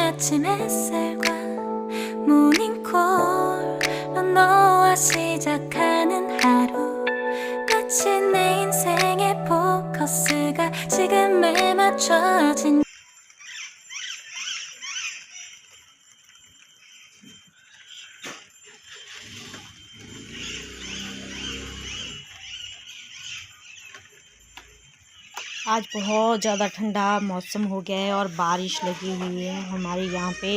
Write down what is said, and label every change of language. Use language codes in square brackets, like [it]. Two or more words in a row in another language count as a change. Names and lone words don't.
[ko] 아침 햇살과 모닝콜로 너와 시작하는 하루 마치 내 인생의 포커스가 지금에 맞춰진 [hi] आज बहुत ज़्यादा ठंडा मौसम हो गया है और बारिश लगी हुई है हमारे यहाँ पे।